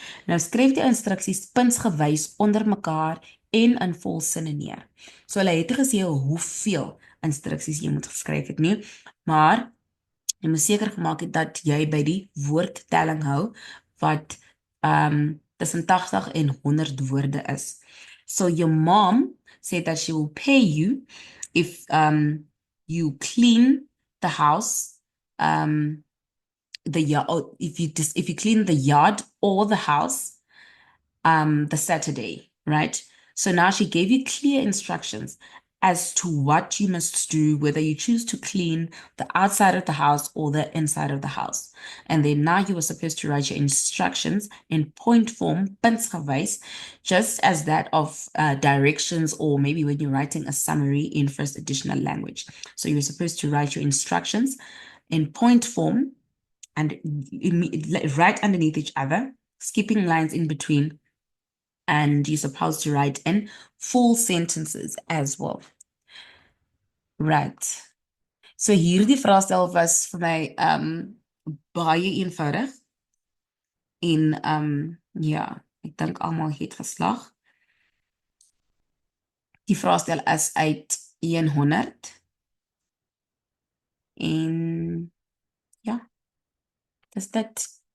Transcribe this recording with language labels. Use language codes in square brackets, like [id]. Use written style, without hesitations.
[af] Nou skryf die instruksies puntsgewys onder mekaar en in volsinne neer. So hulle het gesê hoeveel instruksies jy moet geskryf het nie, maar jy moet seker gemaak het dat jy by die woordtelling hou wat tussen 80 en 100 woorde is. [en] So your mom said that she will pay you if you clean the house, the yard, if you clean the yard or the house the Saturday. right? So now she gave you clear instructions as to what you must do, whether you choose to clean the outside of the house or the inside of the house. And then now you were supposed to write your instructions in point form, puntsgewys, just as that of directions, or maybe when you're writing a summary in first additional language. So you're supposed to write your instructions in point form and right underneath each other, skipping lines in between, and you're supposed to write in full sentences as well. Right. [af] So hierdie vraestel was vir my baie eenvoudig en ja, ek dink almal het geslaag. Die vraestel is uit 100 en ja, dis dit.